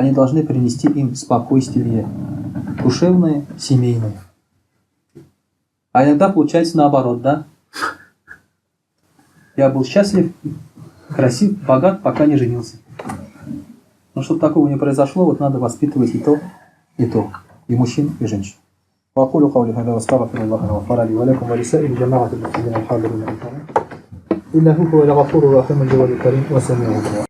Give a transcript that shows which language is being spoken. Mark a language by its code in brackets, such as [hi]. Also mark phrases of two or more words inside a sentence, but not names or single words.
[ru] они должны принести им спокойствие душевное, семейное. А иногда получается наоборот, да? Я был счастлив, красив, богат, пока не женился. Но чтобы такого не произошло, вот надо воспитывать и то, и мужчин, и женщин. [ar] وأقول قولي هذا واستغفر الله الغفار لي ولكم ولسائر جماعة المسلمين الحاضرين إنه هو الغفور الرحيم الجواد الكريم وسميع الدعاء.